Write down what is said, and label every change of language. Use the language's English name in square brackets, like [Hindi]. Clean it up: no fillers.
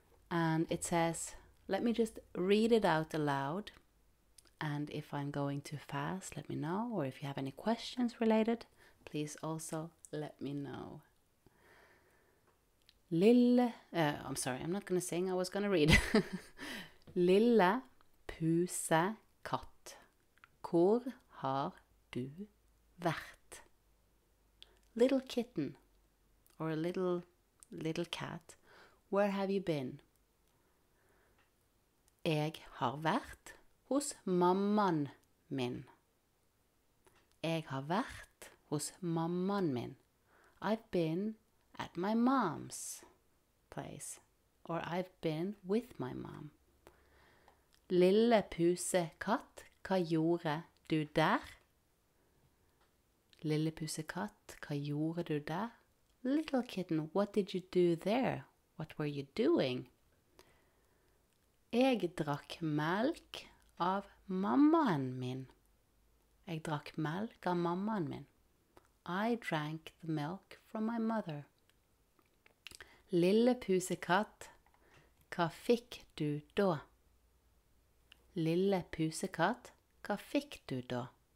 [English] And it says, let me just read it out aloud. And if I'm going too fast, let me know. Or if you have any questions related, please also let me know. I'm sorry, I'm not going to sing, I was going to read. [Norwegian] Lille pusekatt, hvor har du vært? [English] Little kitten, or a little cat, where have you been? [Norwegian] Jeg har vært hos mammaen min. Jeg har vært hos mammaen min. [English] I've been at my mom's place. Or I've been with my mom. [Norwegian] Lille pusekatt, hva gjorde du der? Lille pusekatt, hva gjorde du der? [English] Little kitten, what did you do there? What were you doing? [Norwegian] Jeg drakk melk av mammaen min. Jeg drakk melk av mammaen min. [English] I drank the milk from my mother. [Norwegian] Lille pusekatt, hva fikk du da? Lille pusekatt, hva fikk du da?